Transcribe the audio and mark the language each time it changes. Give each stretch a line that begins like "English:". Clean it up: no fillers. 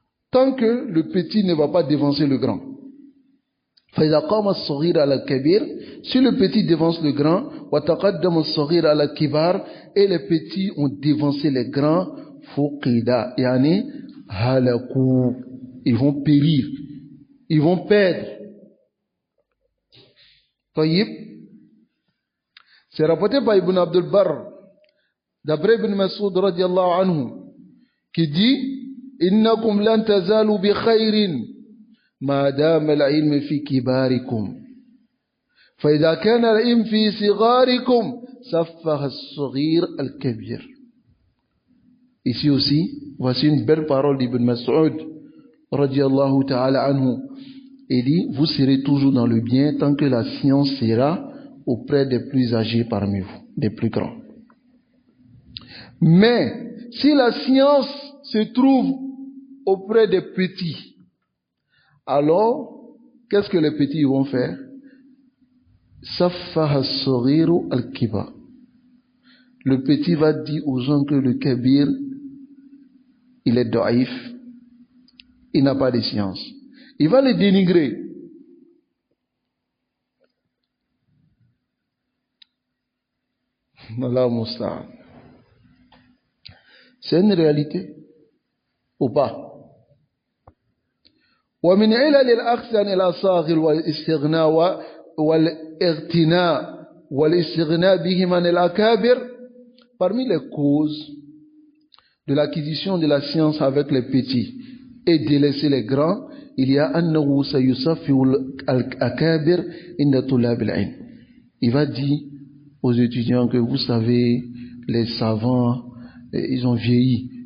French: Tant que le petit ne va pas dévancer le grand.
Arabic: فإذا قام الصغير على الكبير,
French: si le petit dévance le grand,
Arabic: وتقدم الصغير على الكبار,
French: et les petits ont dévancé les grands,
Arabic: فقدا, yani halakou,
French: ils vont périr, ils vont perdre.
Arabic: طيب,
French: c'est rapporté par Ibn Abdul Barr, d'après Ibn Mas'ud radiallahu anhu, qui dit
Arabic: إنكم لن تزالوا بخير ما دام العلم في كباركم فإذا كان العلم في صغاركم سفه الصغير الكبير.
French: Ici aussi, voici une belle parole d'Ibn Mas'ud radiallahu ta'ala anhu. Il dit, vous serez toujours dans le bien tant que la science sera auprès des plus âgés parmi vous, des plus grands. Mais si la science se trouve auprès des petits, alors qu'est-ce que les petits vont faire?
Arabic: Saffaha as-saghiru al-kibar.
French: Le petit va dire aux gens que le kabir, il est daïf, il n'a pas de science. Il va les dénigrer. Allah musta'an. C'est une réalité ou pas?
Arabic: ومن علل الأخذ عن الأصاغر والاستغناء والاغتناء والاستغناء بهم عن الأكابر
French: parmi les causes de l'acquisition de la science avec les petits et délaisser les grands, il y a
Arabic: annahu sayusafiul al-akabir inda tulab al-ilm.
French: Il va dire aux étudiants que vous savez, les savants, ils ont vieilli.